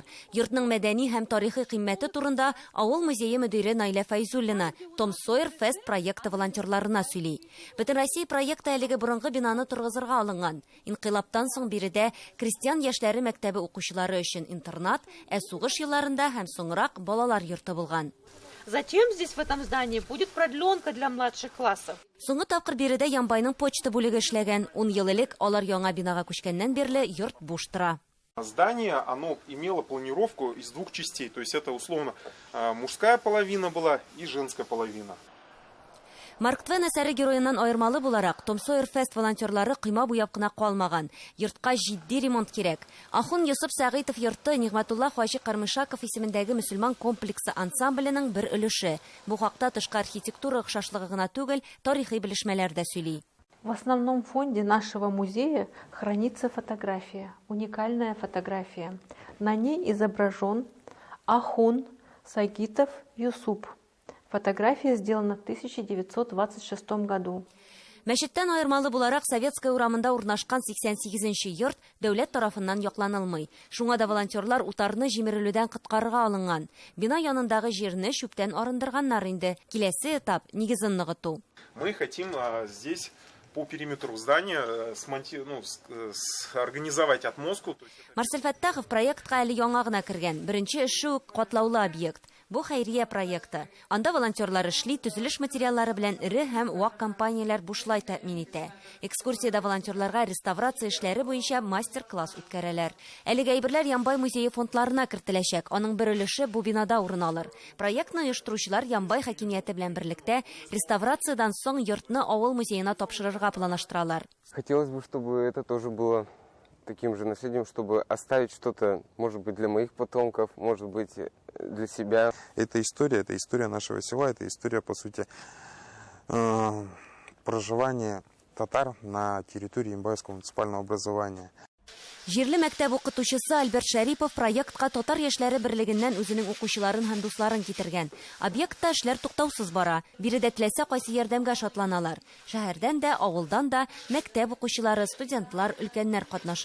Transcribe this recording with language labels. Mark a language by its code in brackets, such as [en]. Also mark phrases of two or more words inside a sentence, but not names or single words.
[tt] Йортның мәдәни һәм тарихи кыйммәте турында авыл музее мөдире Найля Файзуллина Том Сойер Фест проекты волонтерларына сөйли. Бөтен Россия проекты әлеге борынгы бинаны торгызырга алынган. Инкыйлабтан соң биредә крестьян яшьләре мәктәбе укучылары өчен интернат, сугыш елларында һәм соңрак балалар йорты булган. [ru] Затем здесь в этом здании будет продленка для младших классов. [tt] Соңгы тапкыр биредә Ямбайның почта бүлеге эшләгән. 10 ел элек алар яңа бинага күчкәннән бирле йорт буш тора. [ru] Здание, оно имело планировку из двух частей. То есть это условно мужская половина была и женская половина. [tt] Марк Твен әсәре героеннан айырмалы буларак, Том Сойер Фест волонтерлары кыйма буяп кына калмаган. Йортка җитди ремонт кирәк. Ахун Йосып Сәгыйтов йорты Нигъматулла Хаҗи Кармышаков исемендәге мөселман комплексы ансамбленең бер өлеше. Бу хакта тышкы архитектура охшашлыгы гына түгел, тарихи белешмәләр дә сөйли. [ru] В основном фонде нашего музея хранится фотография, уникальная фотография. На ней изображен Ахун Сагитов Юсуп. Фотография сделана в 1926 году. [tt] Мәчеттән айырмалы буларак Советская урамында урнашкан 88-нче йорт дәүләт тарафыннан якланылмый. Шуңа да волонтерлар утарны җимерелүдән коткарырга алынган. Бина янындагы җирне чүптән арындырганнар инде. Киләсе этап нигезен ныгыту. [ru] Мы хотим здесь по периметру здания организовать отмостку. [tt] Марсель Фаттахов проектка әле яңа гына кергән. Беренче эше үк катлаулы объект. Бу хәйрия проекты. Анда волонтерлар эшли, төзелеш материаллары белән ире һәм вак компанияләр бушлай тәэмин итә. Экскурсиядә волонтерларга реставрация эшләре буенча мастер-класс үткәрәләр. Әлеге әйберләр Ямбай музее фондларына кертеләчәк. Аның бер өлеше бу бинада урын алыр. Проектны оештыручылар Ямбай хакимияте белән берлектә реставрациядан соң йортны авыл музеена тапшырырга планлаштыралар. [ru] Хотелось бы, чтобы это тоже было таким же наследием, чтобы оставить что-то, может быть, для моих потомков, может быть, для себя. Это история нашего села, это история, по сути, проживания татар на территории Ямбайского муниципального образования. [tt] Җирле мәктәп укытучысы Альберт Шәрипов проектка татар яшьләре берлегеннән үзенең укучыларын һәм дусларын китергән. Объектта эшләр туктаусыз бара. Биредә теләсә кайсы ярдәмгә шатланалар. Шәһәрдән дә, авылдан да мәктәп укучылары, студентлар, өлкәннәр катнаша.